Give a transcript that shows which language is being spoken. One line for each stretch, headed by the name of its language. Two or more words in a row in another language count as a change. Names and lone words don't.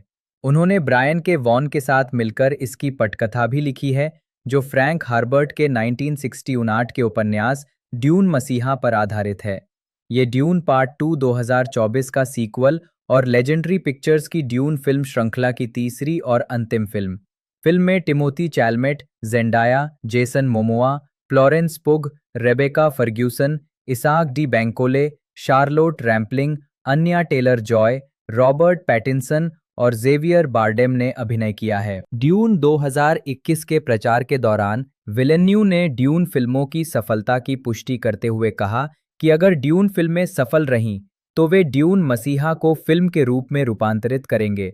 Hindi: उन्होंने ब्रायन के वॉन के साथ मिलकर इसकी पटकथा भी लिखी है, जो फ्रैंक हार्बर्ट के 1969 के उपन्यास ड्यून मसीहा पर आधारित है। ये ड्यून पार्ट 2 2024 का सीक्वल और लेजेंडरी पिक्चर्स की ड्यून फिल्म श्रृंखला की तीसरी और अंतिम फिल्म। फिल्म में टिमोथी चैलमेट, जेंडाया, जेसन मोमोआ, फ्लोरेंस पुग, रेबेका फर्ग्यूसन, इसाक डी बैंकोले, शार्लोट रैम्पलिंग, अन्या टेलर जॉय, रॉबर्ट पैटिंसन और जेवियर बार्डेम ने अभिनय किया है। ड्यून 2021 के प्रचार के दौरान विलेन्यू ने ड्यून फिल्मों की सफलता की पुष्टि करते हुए कहा कि अगर ड्यून फिल्में सफल रहीं तो वे ड्यून मसीहा को फिल्म के रूप में रूपांतरित करेंगे।